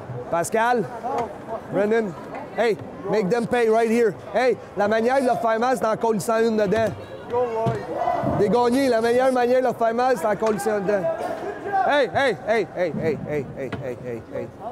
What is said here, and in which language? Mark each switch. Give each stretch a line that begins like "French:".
English: Pascal, Brendan, hey, make them pay right here.
French: Hey, la manière de leur faire mal, c'est en colissant une dedans. Des gagnés, la meilleure manière de leur faire mal, c'est en colissant dedans. Hey, hey, hey, hey, hey, hey, hey, hey, hey, hey.